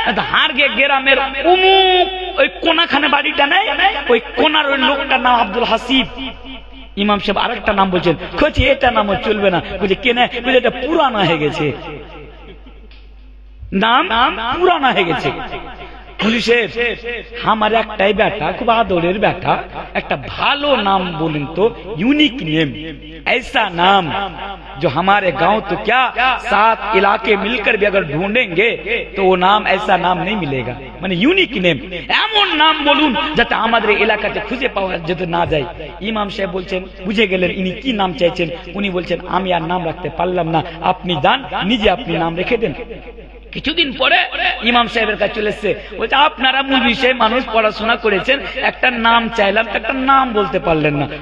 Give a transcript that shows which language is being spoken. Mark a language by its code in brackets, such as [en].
[bn] হারগে গ্রামের অমুক ওই কোনাখানে বাড়িটা নেই, ওই কোনার ওই লোকটার নাম আব্দুল হাসিব। ইমাম সাহেব আরেকটা নাম বলছেন, কইছে এটা নামও চলবে না। বলছে কেন? বলছে এটা পুরানা হয়ে গেছে, নাম পুরানা হয়ে গেছে। পুলিশের আমার একটাই বেটা, খুব আদরের বেটা, একটা ভালো নাম বলেন তো, [hi] यूनिक नेम, ऐसा नाम जो हमारे गांव तो क्या 7 इलाके मिलकर भी अगर ढूंढेंगे तो वो नाम ऐसा नाम नहीं मिलेगा। [bn] মানে यूनिक नेम, এমন নাম বলুন যাতে আমাদের এলাকাতে খুঁজে পাওয়া যেতে না যায়। ইমাম সাহেব বলছেন, বুঝে গেলেন ইনি কি নাম চাইছেন। উনি বলছেন আমি আর নাম রাখতে পারলাম না, আপনি যান নিজে আপনি নাম রেখে দেন। কিছুদিন পরে ইমাম সাহেবের কাছে চলে এসেছে, বলছে আপনারা মুলবি সাহেব মানুষ, পড়াশোনা করেছেন, একটা নাম চাইলাম, একটা নাম বলতে পারলেন না।